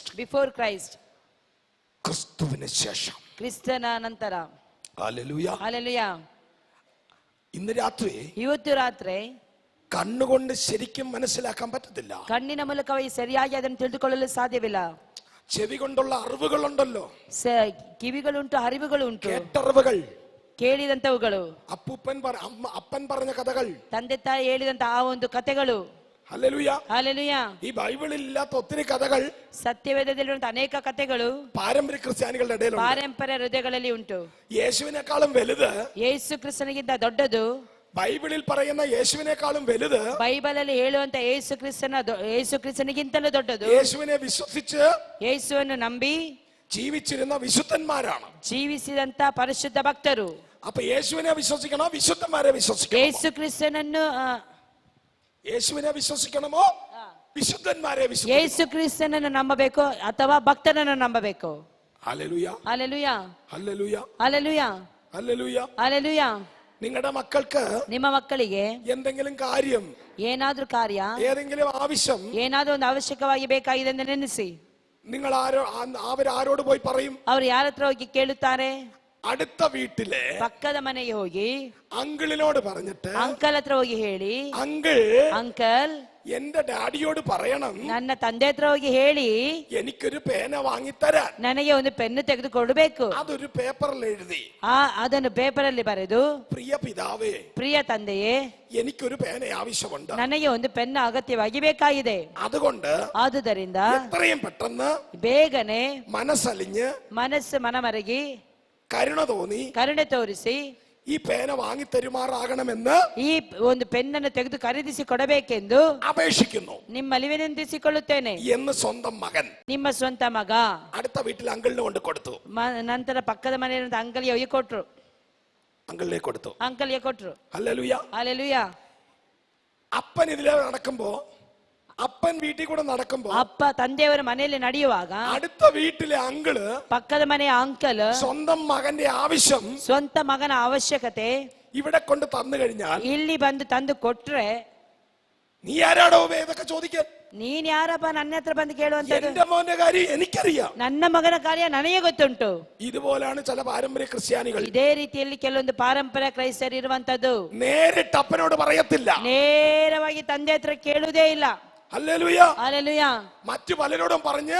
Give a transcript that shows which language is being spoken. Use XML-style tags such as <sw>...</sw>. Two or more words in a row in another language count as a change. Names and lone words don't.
<en>Before Christ,</en> <ml>ക്രിസ്തുവിന് ശേഷം.</ml> <kn>ಕ್ರಿಸ್ತನ ನಂತರ.</kn> <ml>ഹല്ലേലൂയ.</ml> <kn>ಹಲ್ಲೆಲೂಯಾ.</kn> <ml>ഇന്ന് രാത്രി</ml> <kn>ಇವತ್ತು ರಾತ್ರಿ</kn> <ml>കണ്ണുകൊണ്ട് ശരിക്കും മനസ്സിലാക്കാൻ പറ്റത്തില്ല.</ml> <kn>ಕಣ್ಣಿನ ಮೂಲಕವಾಗಿ ಸರಿಯಾಗಿ ಅದನ್ನು ತಿಳಿದುಕೊಳ್ಳಲು ಸಾಧ್ಯವಿಲ್ಲ.</kn> <ml>ചെവി കൊണ്ടുള്ള അറിവുകളുണ്ടല്ലോ,</ml> <kn>ಕಿವಿಗಳುಂಟು, ಅರಿವುಗಳುಂಟು,</kn> <ml>കേട്ടറിവുകൾ,</ml> <kn>ಕೇಳಿದಂತವುಗಳು,</kn> <ml>അപ്പൻ പറഞ്ഞ കഥകൾ,</ml> <kn>ತಂದೆ ತಾಯಿ ಹೇಳಿದಂತ ಆ ಒಂದು ಕಥೆಗಳು.</kn> <ml>ഹല്ലേലൂയ.</ml> <kn>ಹಲ್ಲೆಲೂಯಾ.</kn> <ml>ഈ ബൈബിളിൽ ഇല്ലാത്ത ഒത്തിരി കഥകൾ</ml> <kn>ಸತ್ಯವೇದದಲ್ಲಿರುವಂತ ಅನೇಕ ಕಥೆಗಳು</kn> <ml>പാരമ്പര്യ ക്രിസ്ത്യാനികളുടെ ഇടയിലുണ്ട്.</ml> <kn>ಪಾರಂಪರ್ಯ ಹೃದಯಗಳಲ್ಲಿ ಉಂಟು.</kn> <ml>യേശുവിനേക്കാളും വലുത്,</ml> <kn>ಯೇಸು ಕ್ರಿಸ್ತನಿಗಿಂತ ದೊಡ್ಡದು,</kn> <ml>ബൈബിളിൽ പറയുന്ന യേശുവിനേക്കാളും വലുത്,</ml> <kn>ಬೈಬಲಲ್ಲಿ ಹೇಳುವಂತ ಯೇಸು ಕ್ರಿಸ್ತನಿಗಿಂತಲೂ ದೊಡ್ಡದು,</kn> <ml>യേശുവിനെ വിശ്വസിച്ച്</ml> <kn>ಯೇಸುವನ್ನು ನಂಬಿ</kn> <ml>ജീവിച്ചിരുന്ന വിശുദ്ധന്മാരാണ്.</ml> <kn>ಜೀವಿಸಿದಂತ ಪರಿಶುದ್ಧ ಭಕ್ತರು.</kn> <ml>അപ്പൊ യേശുവിനെ വിശ്വസിക്കണോ, വിശുദ്ധന്മാരെ വിശ്വസിക്കണോ?</ml> <kn>ಯೇಸು ಕ್ರಿಸ್ತನನ್ನು</kn> <ml>യേശുവിനെ വിശ്വസിക്കണമോ, വിശുദ്ധന്മാരെ വിശ്വസിക്കണോ?</ml> <kn>ಯೇಸು ಕ್ರಿಸ್ತನನ್ನು ನಂಬಬೇಕು ಅಥವಾ ಭಕ್ತನನ್ನು ನಂಬಬೇಕು?</kn> <ml>ഹല്ലേലൂയ,</ml> <kn>ಹಲ್ಲೆಲೂಯಾ,</kn> <ml>ഹല്ലേലൂയ,</ml> <kn>ಹಲ್ಲೆಲೂಯಾ,</kn> <ml>ഹല്ലേലൂയ.</ml> <kn>ಹಲ್ಲೆಲೂಯಾ.</kn> <ml>നിങ്ങളുടെ മക്കൾക്ക്</ml> <kn>ನಿಮ್ಮ ಮಕ್ಕಳಿಗೆ</kn> <ml>എന്തെങ്കിലും കാര്യം,</ml> <kn>ಏನಾದ್ರೂ ಕಾರ್ಯ,</kn> <ml>ഏതെങ്കിലും ആവശ്യം,</ml> <kn>ಏನಾದ್ರೂ ಒಂದು ಅವಶ್ಯಕವಾಗಿ ಬೇಕಾಗಿದೆ ಎಂದು ನೆನೆಸಿ</kn> <ml>നിങ്ങൾ അവരാരോട് പോയി പറയും?</ml> <kn>ಅವ್ರು ಯಾರ ಹತ್ರ ಹೋಗಿ ಕೇಳುತ್ತಾರೆ?</kn> <ml>അടുത്ത വീട്ടിലെ</ml> <kn>ಪಕ್ಕದ ಮನೆಗೆ ಹೋಗಿ</kn> <ml>അങ്കിളിനോട് പറഞ്ഞിട്ട്,</ml> <kn>ಅಂಕಲ್ ಹತ್ರ ಹೋಗಿ ಹೇಳಿ,</kn> <ml>അങ്കിൾ</ml> <kn>ಅಂಕಲ್</kn> <ml>എന്റെ ഡാഡിയോട് പറയണം,</ml> <kn>ನನ್ನ ತಂದೆ ಹತ್ರ ಹೋಗಿ ಹೇಳಿ</kn> <ml>എനിക്കൊരു പേന വാങ്ങിത്തരാൻ.</ml> <kn>ನನಗೆ ಒಂದು ಪೆನ್ನು ತೆಗೆದು ಕೊಡಬೇಕು.</kn> <ml>അതൊരു പേപ്പറിൽ എഴുതി,</ml> <kn>ಅದನ್ನು ಪೇಪರ್ ಅಲ್ಲಿ ಬರೆದು,</kn> <ml>പ്രിയ പിതാവേ,</ml> <kn>ಪ್ರಿಯ ತಂದೆಯೇ,</kn> <ml>എനിക്കൊരു പേന ആവശ്യമുണ്ട്,</ml> <kn>ನನಗೆ ಒಂದು ಪೆನ್ನು ಅಗತ್ಯವಾಗಿ ಬೇಕಾಗಿದೆ.</kn> <ml>അതുകൊണ്ട്</ml> <kn>ಆದುದರಿಂದ</kn> <ml>എത്രയും പെട്ടെന്ന്</ml> <kn>ಬೇಗನೆ</kn> <ml>മനസ്സലിഞ്ഞ്</ml> <kn>ಮನಸ್ಸು ಮನಮರಗಿ</kn> <ml>കരുണ തോന്നി</ml> <kn>ಕರುಣೆ ತೋರಿಸಿ</kn> <ml>ഈ പേന വാങ്ങിത്തരുമാറാകണമെന്ന്</ml> <kn>ಈ ಒಂದು ಪೆನ್ನನ್ನು ತೆಗೆದು ಖರೀದಿಸಿ ಕೊಡಬೇಕೆಂದು</kn> <ml>അപേക്ഷിക്കുന്നു</ml> <kn>ನಿಮ್ಮಲ್ಲಿ ವಿನಂತಿಸಿಕೊಳ್ಳುತ್ತೇನೆ</kn> <ml>എന്ന് സ്വന്തം മകൻ</ml> <kn>ನಿಮ್ಮ ಸ್ವಂತ ಮಗ</kn> <ml>അടുത്ത വീട്ടിൽ അങ്കിളിന് കൊണ്ട് കൊടുത്തു.</ml> <kn>ನಂತರ ಪಕ್ಕದ ಮನೆಯ ಅಂಕಲ್ಗೆ ಹೋಗಿ ಕೊಟ್ರು,</kn> <ml>അങ്കിളിനെ കൊടുത്തു.</ml> <kn>ಅಂಕಲ್ಗೆ ಕೊಟ್ರು.</kn> <ml>ഹല്ലേലൂയ.</ml> <kn>ಹಲ್ಲೆಲೂಯಾ.</kn> <ml>അപ്പൻ ഇതിലെ നടക്കുമ്പോ, അപ്പൻ വീട്ടിൽ കൂടെ നടക്കുമ്പോ,</ml> <kn>ಅಪ್ಪ ತಂದೆಯವರ ಮನೆಯಲ್ಲಿ ನಡೆಯುವಾಗ</kn> <ml>അടുത്ത വീട്ടിലെ അങ്കിള്</ml> <kn>ಪಕ್ಕದ ಮನೆಯ ಅಂಕಲ್</kn> <ml>സ്വന്തം മകന്റെ ആവശ്യം</ml> <kn>ಸ್ವಂತ ಮಗನ ಅವಶ್ಯಕತೆ</kn> <ml>ഇവിടെ കൊണ്ട് തന്നു കഴിഞ്ഞാൽ,</ml> <kn>ಇಲ್ಲಿ ಬಂದು ತಂದು ಕೊಟ್ರೆ,</kn> <ml>നീ ആരാടോ ഇതൊക്കെ ചോദിക്കാൻ?</ml> <kn>ನೀನ್ ಯಾರಪ್ಪ ನನ್ನ ಹತ್ರ ಬಂದು ಕೇಳುವಂತದ್ದು?</kn> <ml>എന്റെ മോന്റെ കാര്യം എനിക്കറിയാം.</ml> <kn>ನನ್ನ ಮಗನ ಕಾರ್ಯ ನನಗೆ ಗೊತ್ತುಂಟು.</kn> <ml>ഇതുപോലാണ് ചില പാരമ്പര്യ ക്രിസ്ത്യാനികൾ.</ml> <kn>ಇದೇ ರೀತಿಯಲ್ಲಿ ಕೆಲವೊಂದು ಪಾರಂಪರ್ಯ ಕ್ರೈಸ್ತರು ಇರುವಂತದ್ದು.</kn> <ml>നേരിട്ട് അപ്പനോട് പറയത്തില്ല,</ml> <kn>ನೇರವಾಗಿ ತಂದೆ ಹತ್ರ ಕೇಳುವುದೇ ಇಲ್ಲ.</kn> <ml>ഹല്ലേലൂയ.</ml> <kn>ಹಲ್ಲೆಲೂಯಾ.</kn> <ml>മറ്റു പലരോടും പറഞ്ഞ്</ml>